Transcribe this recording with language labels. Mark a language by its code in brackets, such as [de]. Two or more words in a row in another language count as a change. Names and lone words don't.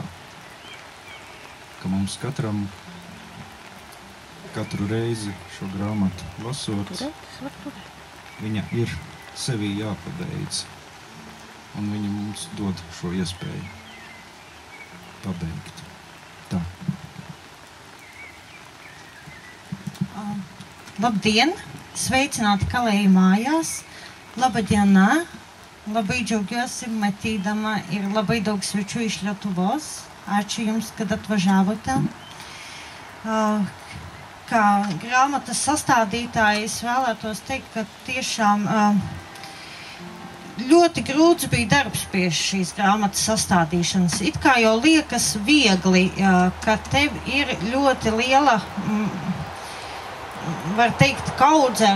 [lv] Ka mums katram katru reizi šo grāmatu lasot, viņa ir sevī jāpabeidz. Un viņa mums dod šo iespēju pabeigt. Tā. Labdien! Sveicināti Kalēju mājās! [lt] Laba diena! Labai džiaugiuosi matydama ir labai daug svečių iš Lietuvos. Ačiū Jums, kad atvažiavote. [lv] Kā grāmatas sastādītājs vēlētos teikt, ka tiešām ļoti grūts bija darbs pie šīs grāmatas sastādīšanas. It kā jau liekas viegli, ka tev ir ļoti liela, var teikt, kaudze ar